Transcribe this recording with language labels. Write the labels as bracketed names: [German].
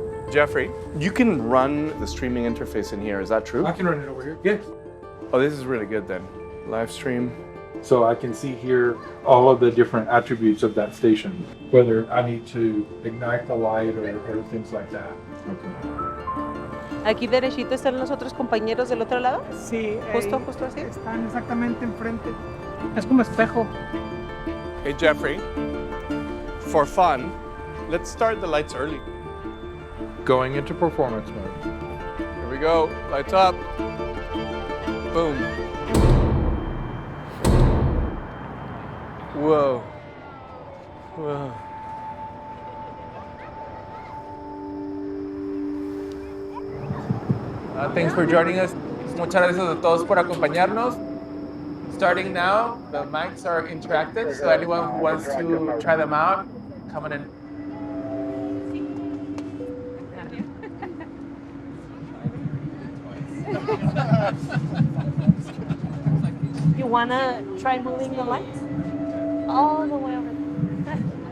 [English] Jeffrey, you can run the streaming interface in here, is that true? I can run it over here. Yes. Oh, this is really good then. Live stream. So I can see here all of the different attributes of that station, whether I need to ignite the light or things like that. Okay. [Spanish] ¿Aquí derechito están los otros compañeros del otro lado? Sí. Justo así. Están exactamente enfrente. Es como espejo. [English] Hey, Jeffrey, for fun, let's start the lights early. Going into performance mode. Here we go, lights up. Boom. Whoa. Whoa. Thanks for joining us. [Spanish] Muchas gracias a todos por acompañarnos. [English] Starting now, the mics are interactive, so anyone who wants to try them out, come on in. You wanna try moving the lights? All the way over there.